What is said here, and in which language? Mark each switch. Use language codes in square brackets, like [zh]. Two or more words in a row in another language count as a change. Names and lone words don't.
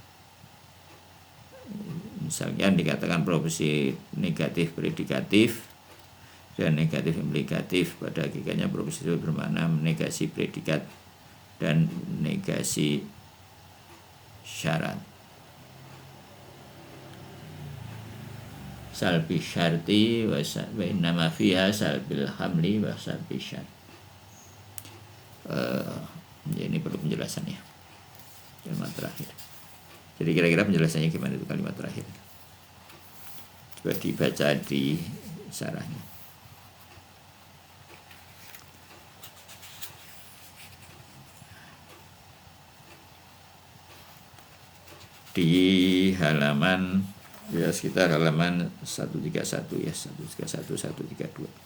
[id] Misalnya dikatakan proposisi negatif predikatif dan negatif implikatif. Pada hakikatnya proposisi itu bermakna negasi predikat dan negasi syarat. [ar] سلب الشرط وإنما فيها سلب الحمل وسلب الشرط. [id] Ini perlu penjelasannya, kalimat terakhir. Jadi kira-kira penjelasannya gimana itu kalimat terakhir? Coba dibaca di syarahnya. Di halaman ya sekitar halaman 131 ya, 131 132.